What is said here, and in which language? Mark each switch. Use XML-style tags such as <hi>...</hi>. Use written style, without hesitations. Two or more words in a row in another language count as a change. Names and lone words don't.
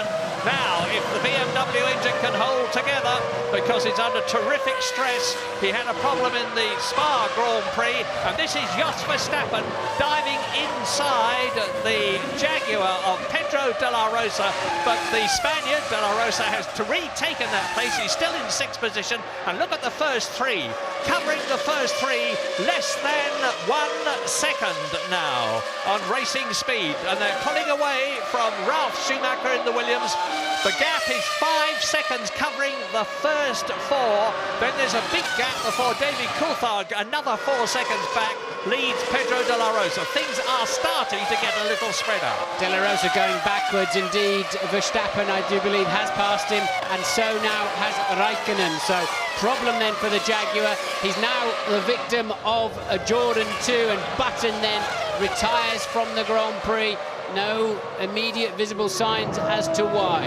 <en>Now, if the BMW engine can hold together, because it's under terrific stress, he had a problem in the Spa Grand Prix, and this is Jos Verstappen diving inside the Jaguar of Pedro de la Rosa, but the Spaniard de la Rosa has retaken that place. He's still in 6th position, and look at the first 3. Covering the first 3, less than 1 second now on racing speed, and they're pulling away from Ralf Schumacher in the Williams. The gap is 5 seconds covering the first 4. Then there's a big gap before David Coulthard, another 4 seconds back, leads Pedro de la Rosa. Things are starting to get a little spread out. De la Rosa going backwards indeed. Verstappen, I do believe, has passed him, and so now has Raikkonen. So problem then for the Jaguar. He's now the victim of a Jordan 2, and Button then retires from the Grand Prix. No immediate visible signs as to why.</en>